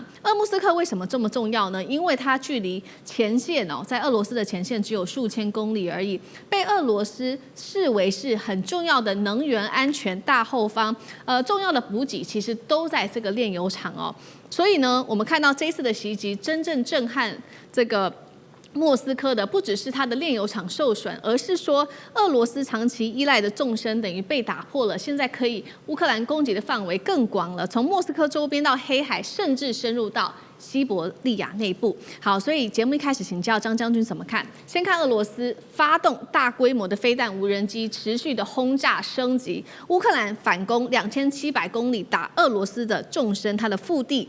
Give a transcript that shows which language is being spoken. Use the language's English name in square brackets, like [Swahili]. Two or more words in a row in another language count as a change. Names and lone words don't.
[Chinese] 鄂木斯克為什麼這麼重要呢？因為它距離前線哦，在俄羅斯的前線只有數千公里而已，被俄羅斯視為是很重要的能源安全大後方。重要的補給其實都在這個煉油廠哦。所以呢，我們看到這一次的襲擊，真正震撼這個莫斯科的不只是它的煉油廠受損，而是說俄羅斯長期依賴的縱深等於被打破了。現在可以烏克蘭攻擊的範圍更廣了，從莫斯科周邊到黑海，甚至深入到西伯利亞內部。好，所以節目一開始請教張將軍怎麼看？先看俄羅斯發動大規模的飛彈無人機，持續的轟炸升級，烏克蘭反攻2700公里打俄羅斯的縱深，它的腹地。